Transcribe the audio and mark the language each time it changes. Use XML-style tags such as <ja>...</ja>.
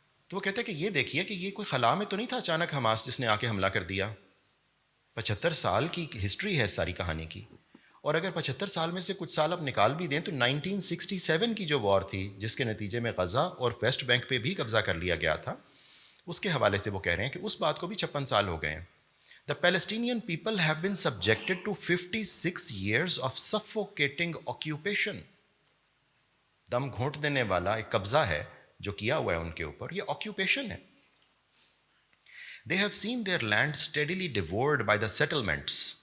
<ur>تو وہ کہتے ہیں کہ یہ دیکھیے کہ یہ کوئی خلا میں تو نہیں تھا اچانک حماس جس نے آ کے حملہ کر دیا. 75 سال کی ہسٹری ہے ساری کہانی کی, اور اگر 75 سال میں سے کچھ سال اب نکال بھی دیں تو 1967 کی جو وار تھی جس کے نتیجے میں غزہ اور ویسٹ بینک پہ بھی قبضہ کر لیا گیا تھا, اس کے حوالے سے وہ کہہ رہے ہیں کہ اس بات کو بھی 56 سال ہو گئے ہیں.</ur> <en>The Palestinian people have been subjected to 56 years of suffocating occupation.</en> <ur>دم گھونٹ دینے والا ایک قبضہ ہے جو کیا ہوا ہے ان کے اوپر, یہ آکیوپیشن ہے.</ur> <en>They have seen their land steadily devoured by the settlements.</en>